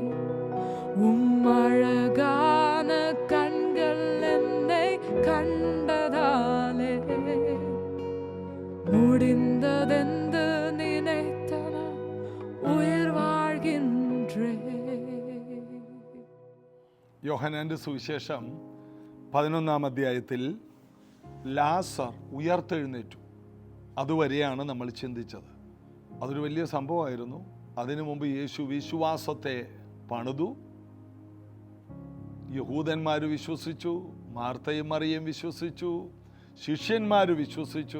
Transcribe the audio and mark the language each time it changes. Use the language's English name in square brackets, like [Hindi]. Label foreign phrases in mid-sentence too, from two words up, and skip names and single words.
[Tamil] உம் அழகான கண்கள் என்னை கண்டதாலே முடிந்ததென்று நினைத்த நான் உயிர் வாழ்கின்றேன். [Malayalam] യോഹന്നാന്റെ സുവിശേഷം 11-ാം അധ്യായത്തിൽ ലാസർ ഉയർത്തെഴുന്നേറ്റു. അതുവരെയാണ് നമ്മൾ ചിന്തിച്ചത്. അതൊരു വലിയ സംഭവമായിരുന്നു. അതിനു മുമ്പ് യേശു വിശ്വാസത്തെ പണിതു. യഹൂദന്മാർ വിശ്വസിച്ചു, മാർത്തയും മറിയയും വിശ്വസിച്ചു, ശിഷ്യന്മാർ വിശ്വസിച്ചു.